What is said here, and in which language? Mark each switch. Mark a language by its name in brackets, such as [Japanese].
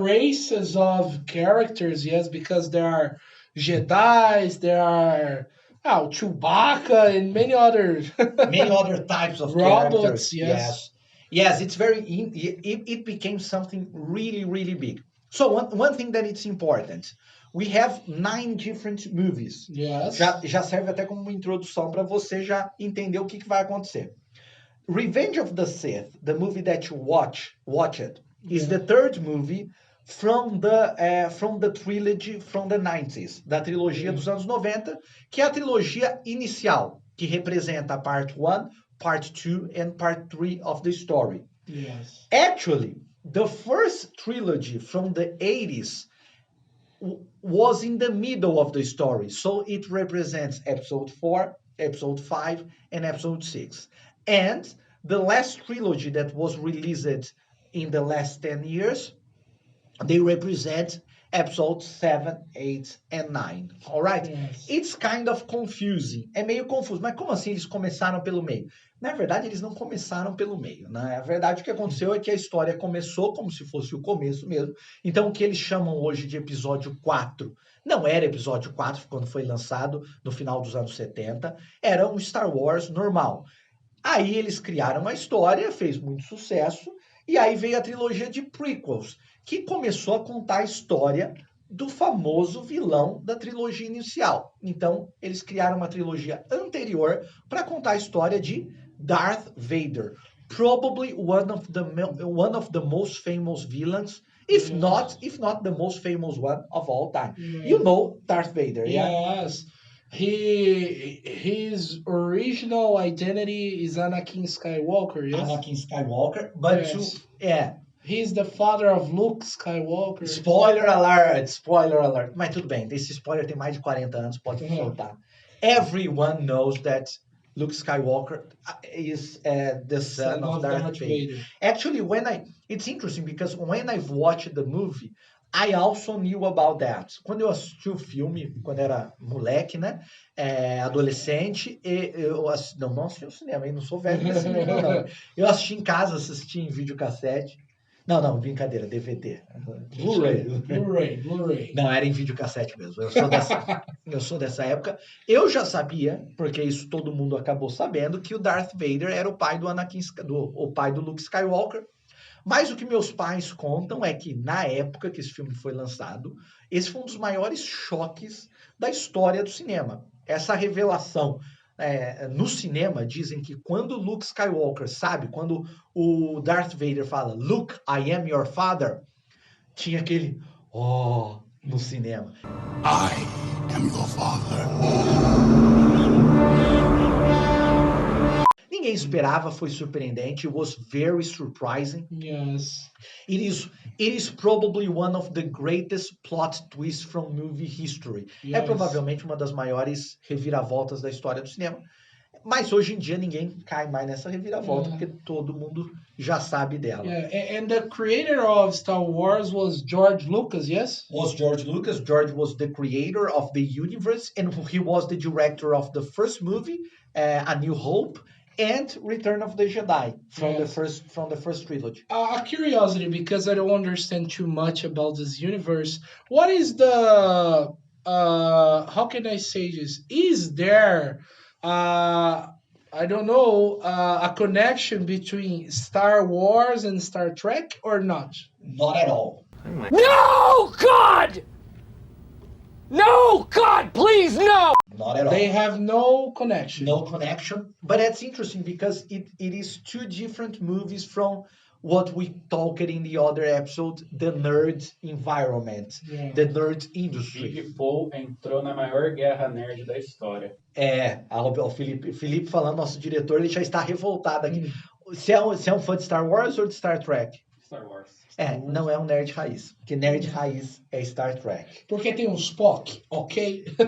[English] races of characters, yes, because there are Jedi's, there are Chewbacca and many others. many other types of Robots, characters. yes. Yes, it's it became something really, really big. So one thing that it's important, we have 9 different movies. Yes. [Portuguese] Já serve até como uma introdução para você já entender o que vai acontecer. [English] Revenge of the Sith, the movie that you watched, is the 3rd movie from the trilogy from the 90s, [Portuguese] da trilogia dos anos 90, que é a trilogia inicial, que representa a [English] part 1, part 2 and part 3 of the story. Yes. Actually, the first trilogy from the 80s was in the middle of the story. So it represents episode 4, episode 5, and episode 6. And the last trilogy that was released in the last 10 years, they represent episodes 7, 8, and 9. All right? Yes. It's kind of confusing. [Portuguese] É meio confuso. Mas como assim eles começaram pelo meio? Na verdade, eles não começaram pelo meio. Na verdade, o que aconteceu é que a história começou como se fosse o começo mesmo. Então, o que eles chamam hoje de episódio 4 não era episódio 4 quando foi lançado no final dos anos 70. Era um Star Wars normal. Aí eles criaram a história, fez muito sucesso. E aí veio a trilogia de prequels, que começou a contar a história do famoso vilão da trilogia inicial. Então, eles criaram uma trilogia anterior para contar a história de Darth Vader. [English] Probably one of the most famous villains, if not the most famous one of all time. You know Darth Vader, yeah? Yes. His original identity is Anakin Skywalker, yes? Anakin Skywalker, but yes. He's the father of Luke Skywalker. Spoiler alert. [Portuguese] Mas tudo bem, esse spoiler tem mais de 40 anos, pode soltar. [English] Everyone knows that Luke Skywalker is the son of Darth Vader. Actually, it's interesting because when I've watched the movie, I also knew about that. [Portuguese] Quando eu assisti o filme, quando era moleque, né? Adolescente, não assisti no cinema, eu não sou velho nesse nível, não. Eu assisti em casa, assisti em videocassete. Não, brincadeira, DVD. Blu-ray. Não, era em videocassete mesmo. Eu sou dessa época. Eu já sabia, porque isso todo mundo acabou sabendo, que o Darth Vader era o pai do o pai do Luke Skywalker. Mas o que meus pais contam é que, na época que esse filme foi lançado, esse foi um dos maiores choques da história do cinema. Essa revelação. No cinema, dizem que quando Luke Skywalker, quando o Darth Vader fala, [English] Luke, I am your father, [Portuguese] tinha aquele, no cinema. [English] I am your father. [Portuguese] Ninguém esperava, foi surpreendente. [English] It was very surprising. Yes. It is probably one of the greatest plot twists from movie history. Yes. [Portuguese] É provavelmente uma das maiores reviravoltas da história do cinema. Mas hoje em dia ninguém cai mais nessa reviravolta, porque todo mundo já sabe dela. [English] And the creator of Star Wars was George Lucas, yes? Was George Lucas. George was the creator of the universe, and he was the director of the first movie, A New Hope, and Return of the Jedi from the first trilogy. A curiosity, because I don't understand too much about this universe. What is the how can I say this? Is there I don't know a connection between Star Wars and Star Trek or not? Not at all. No, God! No, God, please, no! Not at all. They have no connection. No connection. But that's interesting because it is two different movies from what we talked in the other episode, the nerd environment, the nerd industry. [Portuguese] Big Paul entrou na maior guerra nerd da história. O Felipe falando, nosso diretor, ele já está revoltado aqui. Você é um fã de Star Wars ou de Star Trek? Star Wars. Não é um nerd raiz. Porque nerd raiz é Star Trek. Porque tem um Spock, ok?